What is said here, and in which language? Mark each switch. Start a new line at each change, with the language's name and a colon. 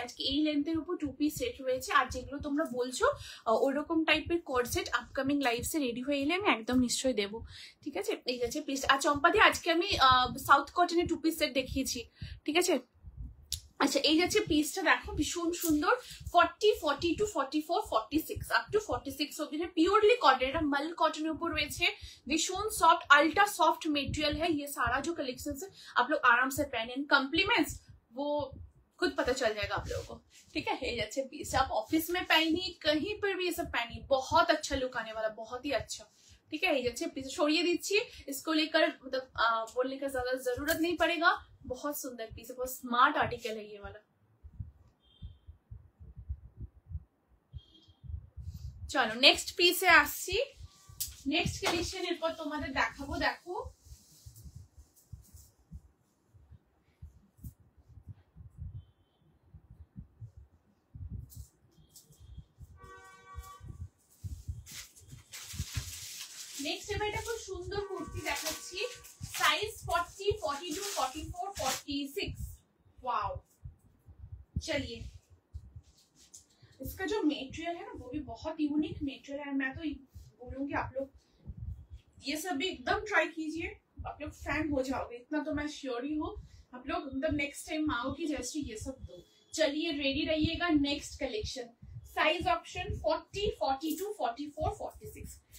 Bangla: আজকে এই লেন্থের উপর 2 পিস সেট রয়েছে। আর যেগুলো তোমরা বলছো ওইরকম টাইপের কোড সেট আপকামিং লাইভসে রেডি হয়ে এলে আমি একদম নিশ্চয়ই দেবো, ঠিক আছে? এই যাচ্ছে পিস। আর চম্পাদি আজকে আমি সাউথ কটনের 2 পিস সেট দেখিয়েছি, ঠিক আছে? আচ্ছা এই যাচ্ছে পিসটা, দেখো ভীষণ সুন্দর।
Hindi: 40, 42, 44, 46 আপ টু 46 অব্দি পিওরলি कॉटन, এটা मल कॉटन के ऊपर রয়েছে, भीषण सॉफ्ट अल्ट्रा सॉफ्ट मटेरियल है। ये सारा जो कलेक्शन है आप लोग आराम से पहने, कॉम्प्लीमेंट्स वो खुद पता चल जाएगा आप लोगों को, ठीक है? ये जाচ্ছে पीस, आप ऑफिस में पहनिए, कहीं पर भी ये सब पहनिए, बहुत अच्छा लुक आने वाला, बहुत ही अच्छा, ठीक है? ये जाচ্ছে पीस छोड़िए दीजिए, इसको लेकर मतलब बोलने का ज्यादा जरूरत नहीं पड़ेगा। बहुत सुंदर पीस है, बहुत स्मार्ट आर्टिकल है ये वाला। चलो नेक्स्ट
Bangla: পিসে আসছি, নেক্সট কালেকশন এরপর তোমাদের দেখাবো। দেখো নেক্সট এবার এটা খুব সুন্দর কুর্তি দেখাচ্ছি, साइज 40, 42, 44, 46।
Hindi: वाओ, चलिए इसका जो मटेरियल है ना वो भी बहुत यूनिक मटेरियल है। मैं तो बोलूंगी आप लोग ये सब भी एकदम ट्राई कीजिए, आप लोग फैन हो जाओगे, इतना तो मैं श्योर ही हूँ। आप लोग मतलब नेक्स्ट टाइम माओ की जैसे ये सब दो। चलिए रेडी रहिएगा, नेक्स्ट कलेक्शन साइज ऑप्शन 40, 42, 44, 46।